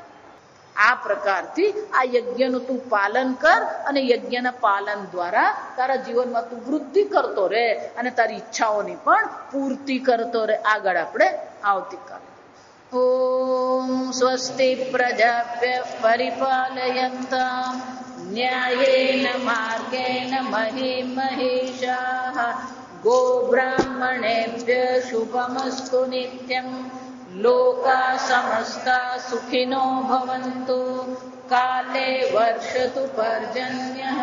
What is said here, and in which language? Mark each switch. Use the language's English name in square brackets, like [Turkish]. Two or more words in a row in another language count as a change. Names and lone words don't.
[Gujarati] આ પ્રકારથી આ યજ્ઞનું તું પાલન કર, અને યજ્ઞના પાલન દ્વારા તારા જીવનમાં તું વૃદ્ધિ કરતો રહે અને તારી ઈચ્છાઓની પણ પૂર્તિ કરતો રહે. આગળ આપણે આવતીકાલે. [Sanskrit] ओम स्वस्ति प्रजाभ्यः परिपालयन्ताम न्यायेन मार्गेण महीं महिषाः गोब्राह्मणेभ्यः शुभमस्तु नित्यं लोकाः समस्ताः सुखिनो भवन्तु काले वर्षतु पर्जन्यः